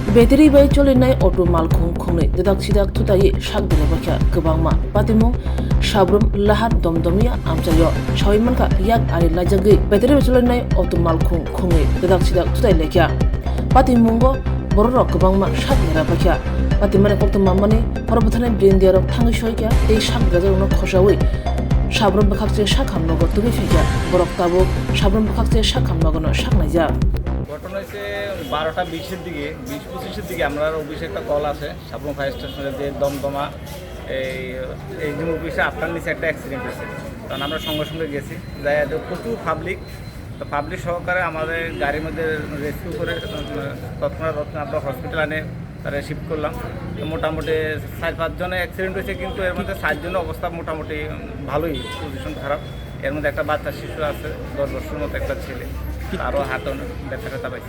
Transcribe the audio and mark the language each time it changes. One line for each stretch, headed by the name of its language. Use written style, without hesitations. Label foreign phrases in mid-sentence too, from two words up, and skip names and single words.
Kok Borok: Battery bai cholinai auto malkhung khungnai dedak sidak thutai shak dile bakya gobangma patimung sabrum lahat domdomia amchayo choimanka yak ari lajagi battery bai cholinai auto malkhung khungnai dedak sidak thutai lekya patimungo borok gobangma shak nera bakya patimane kokto mamani horbothane brindiarok thangi shoikya ei shak gajarno khosawi sabrum bakhakche shak hamnogo tubi fekya borok tabo sabrum bakhakche shak hamnogono shak naija
Bangla: ঘটনা হচ্ছে 12টা 20-এর দিকে 20-25-এর দিকে আমরা অফিসে একটা কল আসে সাবরুম ফায়ার স্টেশনের যে দমদমা এই যে অফিসে আপনার নিচে একটা অ্যাক্সিডেন্ট হয়েছে তখন আমরা সঙ্গে সঙ্গে গেছি যাই প্রচুর পাবলিক তো পাবলিক সহকারে আমাদের গাড়ির মধ্যে রেস্কিউ করে তৎক্ষণাৎ আমরা হসপিটাল আনে তারা শিফট করলাম তো মোটামুটি 4-5 জনের অ্যাক্সিডেন্ট হয়েছে কিন্তু এর মধ্যে 7 জনের অবস্থা মোটামুটি ভালোই পজিশন খারাপ এর মধ্যে একটা বাচ্চা শিশু আছে 10 বছরের মতো একটা ছেলে আরও হাতে ব্যথা ট্যাথা পাইছে।